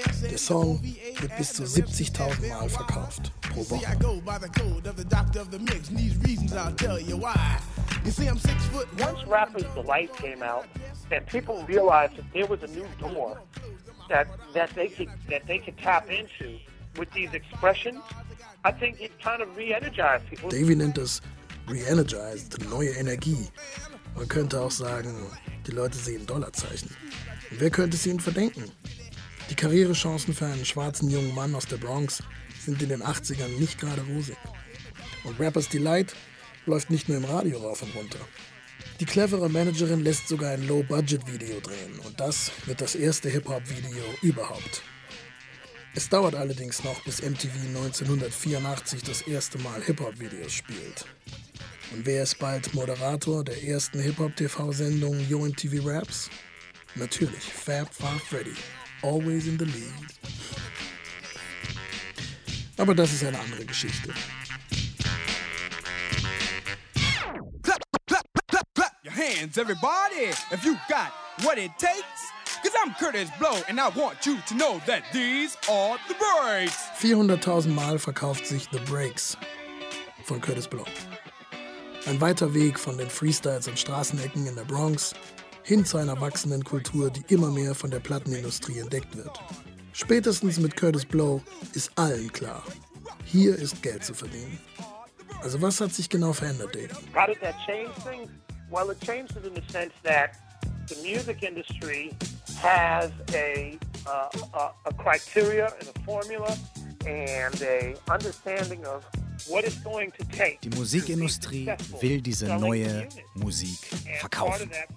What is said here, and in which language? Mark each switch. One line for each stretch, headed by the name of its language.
German: Der Song wird bis zu 70.000 Mal verkauft pro Woche.
English: Once Rapper's Delight came out and people realized that there was a new door that they could tap into with these expressions, I think it kind of re-energized people.
German: Davey nennt das re-energized, neue Energie. Man könnte auch sagen, die Leute sehen Dollarzeichen. Und wer könnte es ihnen verdenken? Die Karrierechancen für einen schwarzen jungen Mann aus der Bronx sind in den 80ern nicht gerade rosig. Und Rapper's Delight läuft nicht nur im Radio rauf und runter. Die clevere Managerin lässt sogar ein Low-Budget-Video drehen. Und das wird das erste Hip-Hop-Video überhaupt. Es dauert allerdings noch, bis MTV 1984 das erste Mal Hip-Hop-Videos spielt. Und wer ist bald Moderator der ersten Hip-Hop-TV-Sendung Yo MTV Raps? Natürlich
English: Fab Five Freddy, always in the lead.
German: Aber das ist eine andere Geschichte.
English: Clap, clap, clap, clap, clap your hands, everybody, if you got what it takes. Cause I'm Curtis Blow and I want you to know that these are the breaks.
German: 400.000 Mal verkauft sich The Breaks von Curtis Blow. Ein weiter Weg von den Freestyles und Straßenecken in der Bronx hin zu einer wachsenden Kultur, die immer mehr von der Plattenindustrie entdeckt wird. Spätestens mit Curtis Blow ist allen klar, hier ist Geld zu verdienen. Also was hat sich genau verändert, Dave?
English: How did that change things? Well, it changed in the sense that the music industry has a criteria and a formula and a understanding of what it's going to take.
German: Die Musikindustrie will diese neue Musik verkaufen.